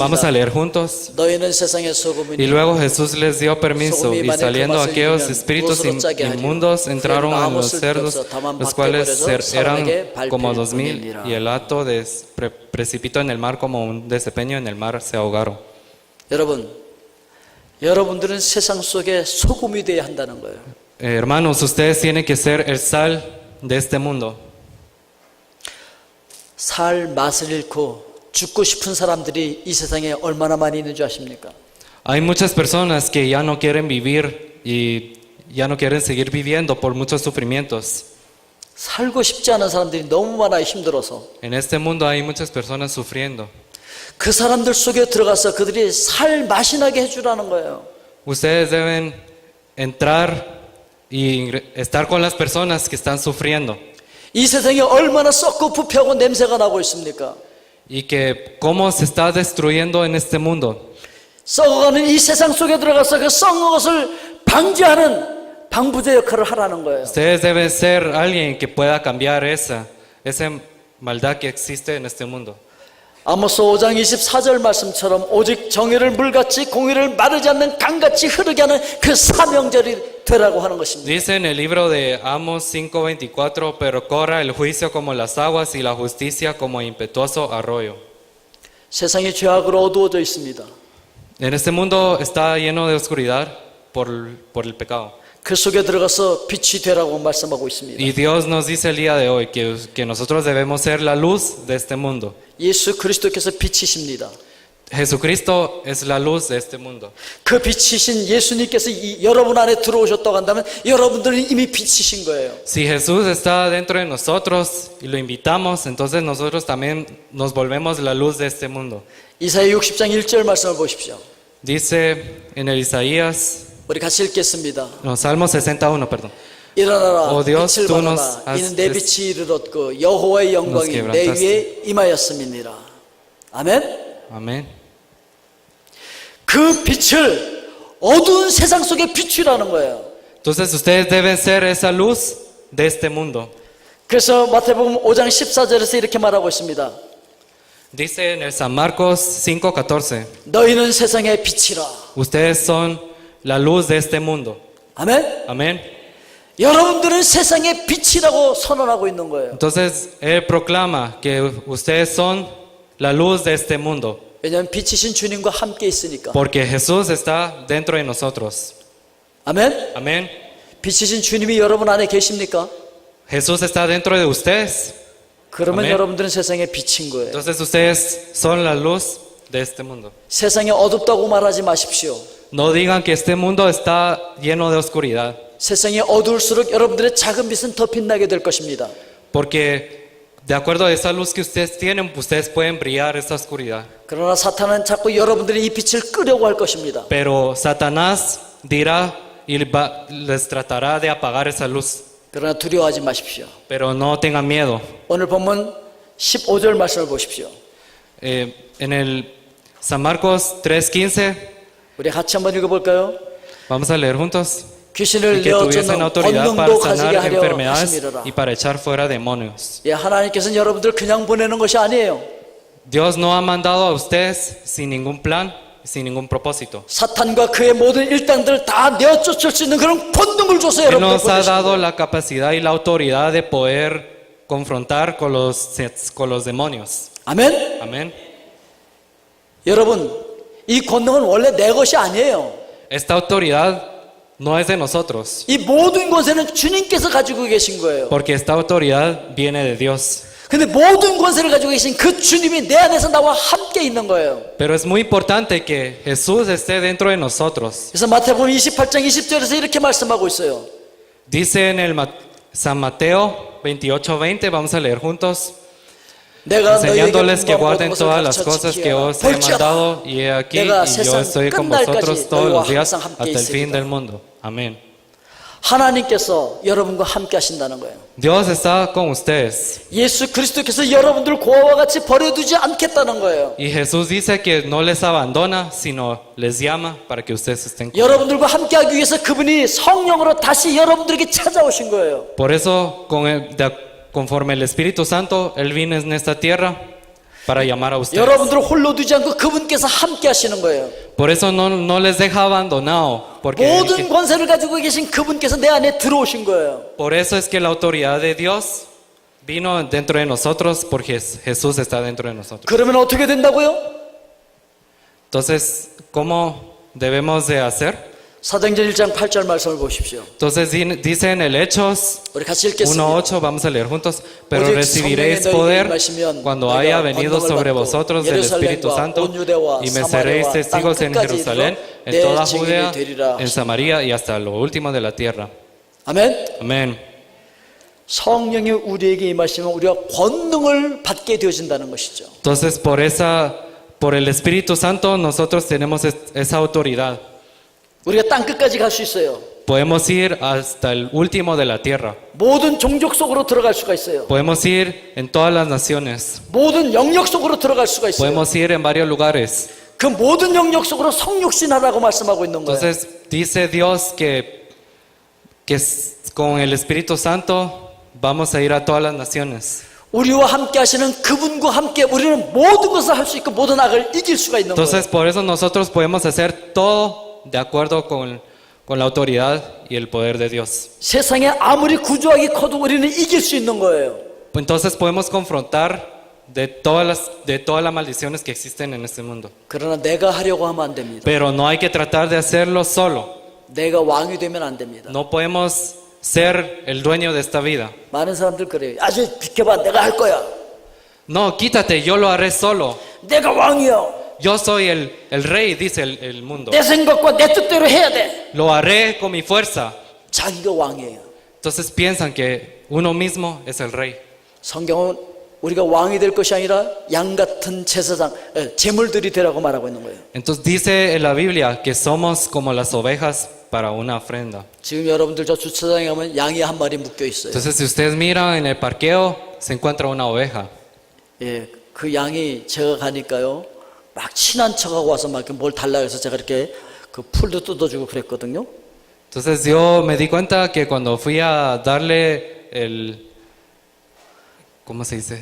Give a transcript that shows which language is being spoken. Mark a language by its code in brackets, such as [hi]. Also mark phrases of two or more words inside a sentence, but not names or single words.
[es] Vamos a leer juntos. [ko] 너희는 세상의 소금이니 [es] Y luego Jesús les dio permiso, y saliendo aquellos espíritus inmundos entraron en los cerdos, los cuales eran como 2000, y el hato precipitó en el mar como un desempeño en el mar, se ahogaron. [ko] 여러분들은 세상 속에 소금이 되어야 한다는 거예요. [es] Hermanos, ustedes tienen que ser el sal de este mundo. [ko] 살 맛을 잃고 죽고 싶은 사람들이 이 세상에 얼마나 많이 있는 줄 아십니까? [es] Hay muchas personas que ya no quieren vivir y ya no quieren seguir viviendo por muchos sufrimientos. [ko] 살고 싶지 않은 사람들이 너무 많아 힘들어서 [es] En este mundo hay muchas personas sufriendo. [ko] 그 사람들 속에 들어가서 그들이 살 맛이 나게 해주라는 거예요. [es] Ustedes deben entrar y estar con las personas que están sufriendo. [ko] 이 세상이 얼마나 썩고 부패하고 냄새가 나고 있습니까? [es] y que cómo se está destruyendo en este mundo. [ko] 썩어가는 이 세상 속에 들어가서 그 썩는 것을 방지하는 방부제 역할을 하라는 거예요. [es] Ustedes deben ser alguien que pueda cambiar esa maldad que existe en este mundo. [ko] 아모스 5장 24절 말씀처럼 오직 정의를 물같이 공의를 마르지 않는 강같이 흐르게 하는 그 사명절이 되라고 하는 것입니다. [es] Dice en el libro de Amos 5:24, pero corra el juicio como las aguas y la justicia como impetuoso arroyo. [ko] 세상이 죄악으로 어두워져 있습니다. [es] En este mundo está lleno de oscuridad por el pecado. [ko] 그 속에 들어가서 빛이 되라고 말씀하고 있습니다. [es] Y Dios nos dice el día de hoy que nosotros debemos ser la luz de este mundo. [ko] 예수 그리스도께서 빛이십니다. [es] Jesucristo es la luz de este mundo. [ko] 그 빛이신 예수님께서 여러분 안에 들어오셨다고 한다면 여러분들은 이미 빛이신 거예요. [es] Si Jesús está dentro de nosotros y lo invitamos, entonces nosotros también nos volvemos la luz de este mundo. [ko] 이사야 60장 1절 말씀을 보십시오. [es] Dice en el Isaías, [ko] 우리 같이 읽겠습니다. [es] no, Salmo 61, perdón. [ko] 일어나라 [es] Oh Dios, [ko] 빛을 [es] tú nos [ko] 발하라 [es] has [ko] 이는 내 빛이 이르렀고 여호와의 영광이 내 [es] quebrantaste. [ko] 위에 임하였음이니라. 아멘. [es] Amén. [ko] 그 빛을 어두운 세상 속에 비추라는 거예요. [es] Entonces ustedes deben ser esa luz de este mundo. [ko] 그래서 마태복음 5장 14절에서 이렇게 말하고 있습니다. [es] Dice en el San Marcos 5:14, [ko] 너희는 세상의 빛이라. [es] ustedes son la luz de este mundo. [ko] 아멘. [es] Amén. [ko] 여러분들은 세상의 빛이라고 선언하고 있는 거예요. [es] Entonces Él proclama que ustedes son la luz de este mundo. [ko] 왜냐하면 빛이신 주님과 함께 있으니까. [es] Porque Jesús está dentro de nosotros. [ko] 아멘. [es] Amén. [ko] 빛이신 주님이 여러분 안에 계십니까? [es] Jesús está dentro de ustedes. [ko] 그러면 아멘. 여러분들은 세상의 빛인 거예요. [es] Entonces ustedes son la luz de este mundo. [ko] 세상이 어둡다고 말하지 마십시오. [es] No digan que este mundo está lleno de oscuridad. [ko] 세상이 어두울수록 여러분들의 작은 빛은 더 빛나게 될 것입니다. [es] Porque de acuerdo a esa luz que ustedes tienen, ustedes pueden brillar esa oscuridad. [ko] 그러나 사탄은 자꾸 여러분들이 이 빛을 끄려고 할 것입니다. [es] Pero Satanás dirá y les tratará de apagar esa luz. [ko] 그러나 두려워하지 마십시오. [es] Pero no tengan miedo. [ko] 오늘 본문 15절 말씀을 보십시오. [es] En el San Marcos 3:15, [ko] 우리 같이 한번 읽어볼까요? [es] vamos a leer juntos. [ko] 귀신을 [es] Y que tuviesen [ko] 내어쫓는 [es] autoridad para [ko] 권능도 가지게 [es] sanar [ko] 하려 [es] enfermedades [ko] 하심이로라. [es] y para echar fuera demonios. [ko] 예, 하나님께서는 여러분들 그냥 보내는 것이 아니에요. [es] Dios no ha mandado a ustedes sin ningún plan, sin ningún propósito. [ko] 사탄과 그의 모든 일당들을 다 내어쫓을 수 있는 그런 권능을 줘서 [es] Él [ko] 여러분들 [es] nos ha [ko] 보내신 [es] dado [ko] 거예요. [es] la capacidad y la autoridad de poder confrontar con los demonios. [ko] 아멘. [es] Amén. [ko] 여러분, 이 권능은 원래 내 것이 아니에요. [es] Esta autoridad no es de nosotros, [ko] 이 모든 권세는 주님께서 가지고 계신 거예요. [es] porque esta autoridad viene de Dios. [ko] 근데 모든 권세를 가지고 계신 그 주님이 내 안에서 나와 함께 있는 거예요. [es] Pero es muy importante que Jesús esté dentro de nosotros. [ko] 그래서 마태복음 28장 20절에서 이렇게 말씀하고 있어요. [es] Dice en el San Mateo 28:20, vamos a leer juntos, [ko] 내가 [es] enseñándoles que [ko] 너희에게 [es] guarden [ko] 모든 [es] todas [ko] 것을 [es] las [ko] 가르쳐 [es] cosas que [ko] 지키라. [es] os he [ko] 볼지어다. [es] mandado, y he aquí, [ko] 내가 [es] y yo [ko] 세상 [es] estoy con [ko] 끝날까지 [es] vosotros todos [ko] 너희와 [es] los días [ko] 항상 함께 [es] hasta el fin [ko] 있으리라. [es] del mundo. Amén. [ko] 하나님께서 여러분과 함께 하신다는 거예요. [es] Dios está con ustedes. [ko] 예수 그리스도께서 여러분들 고아와 같이 버려두지 않겠다는 거예요. [es] Y Jesús dice que no les abandona, sino les llama para que ustedes estén con él. [ko] 여러분들과 함께 하기 위해서 그분이 성령으로 다시 여러분들에게 찾아오신 거예요. [es] Por eso, conforme el Espíritu Santo, Él vino en esta tierra para llamar a ustedes. [ko] 여러분들을 홀로 두지 않고 그분께서 함께 하시는 거예요. [es] Por eso no les deja abandonado, porque [ko] 모든 권세를 가지고 계신 그분께서 내 안에 들어오신 거예요. [es] por eso es que la autoridad de Dios vino dentro de nosotros, porque Jesús está dentro de nosotros. [ko] 그러면 어떻게 된다고요? [es] Entonces, ¿cómo debemos de hacer? [ko] 사도행전 1장 8절 말씀을 보십시오. [es] Entonces dice en el Hechos [ko] 우리 같이 읽겠습니다. [es] 1:8, vamos a leer juntos. Pero [ko] 오직 [es] recibiréis [ko] 성령의 [es] poder [ko] 너희에게 임하시면 [es] cuando [ko] 너희가 [es] haya venido [ko] 권능을 [es] sobre [ko] 받고 [es] vosotros del Espíritu [ko] 예루살렘과 [es] Santo, [ko] 온 유대와 [es] y me seréis [ko] 사마리아와 [es] testigos en [ko] 땅 끝까지 [es] Jerusalén, [ko] 이르러 [es] en [ko] 내 [es] toda [ko] 증인이 [es] Judea, [ko] 되리라 [es] en Samaria y hasta lo último de la tierra. [ko] 아멘. [es] Amén. [ko] 성령이 우리에게 임하시면 우리가 권능을 받게 되어진다는 것이죠. [es] Entonces, por el Espíritu Santo, nosotros tenemos esa autoridad. [ko] 우리가 땅 끝까지 갈 수 있어요. [es] podemos ir hasta el último de la tierra. [ko] 모든 종족 속으로 들어갈 수가 있어요. [es] Podemos ir en todas las naciones. [ko] 모든 영역 속으로 들어갈 수가 있어요. [es] Podemos ir en varios lugares. [ko] 그 모든 영역 속으로 성육신하라고 말씀하고 있는 거예요. [es] Entonces dice Dios con el Espíritu Santo vamos a ir a todas las naciones. [ko] 우리와 함께 하시는 그분과 함께 우리는 모든 것을 할 수 있고 모든 악을 이길 수가 있는 거예요. [es] Entonces por eso nosotros podemos hacer todo de acuerdo con la autoridad y el poder de Dios. [ko] 세상에 아무리 구조하기 커도 우리는 이길 수 있는 거예요. [es] Entonces podemos confrontar de todas las maldiciones que existen en este mundo. [ko] 그러나 내가 하려고 하면 안 됩니다. [es] Pero no hay que tratar de hacerlo solo. [ko] 내가 왕이 되면 안 됩니다. [es] No podemos ser el dueño de esta vida. [ko] 많은 사람들 그래요. 아주 비켜봐, 내가 할 거야. [es] No, quítate, yo lo haré solo. [ko] 내가 왕이야. [es] Yo soy el rey, dice el mundo. [ko] 내 생각과 내 뜻대로 해야 돼. [es] Lo haré con mi fuerza. [ko] 자기가 왕이에요. [es] Entonces piensan que uno mismo es el rey. [ko] 성경은 우리가 왕이 될 것이 아니라 양 같은 제사장, 제물들이 되라고 말하고 있는 거예요. [es] Entonces dice en la Biblia que somos como las ovejas para una ofrenda. [ko] 지금 여러분들 저 주차장에 가면 양이 한 마리 묶여 있어요. [es] Entonces si ustedes miran en el parqueo se encuentra una oveja. [ko] 예, 그 양이 제가 가니까요, 막 친한 척하고 와서 막 뭘 달라 해서 제가 이렇게 그 풀도 뜯어주고 그랬거든요. [es] Entonces yo me di cuenta que cuando fui a darle ¿cómo se dice?